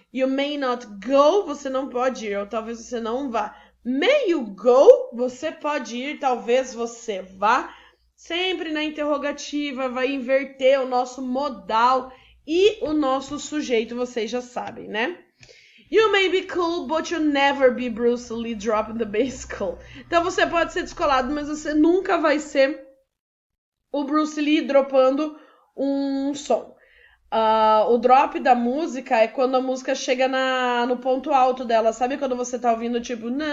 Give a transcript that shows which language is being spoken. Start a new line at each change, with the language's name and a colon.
English: You may not go,
Portuguese: você não pode ir, ou talvez você não vá.
English: May you go?
Portuguese: Você pode ir, talvez você vá. Sempre na interrogativa vai inverter o nosso modal e o nosso sujeito, vocês já sabem, né?
English: You may be cool, but you'll never be Bruce Lee dropping the bass cool.
Portuguese: Então você pode ser descolado, mas você nunca vai ser o Bruce Lee dropando um som. O drop da música é quando a música chega no ponto alto dela. Sabe quando você tá ouvindo tipo...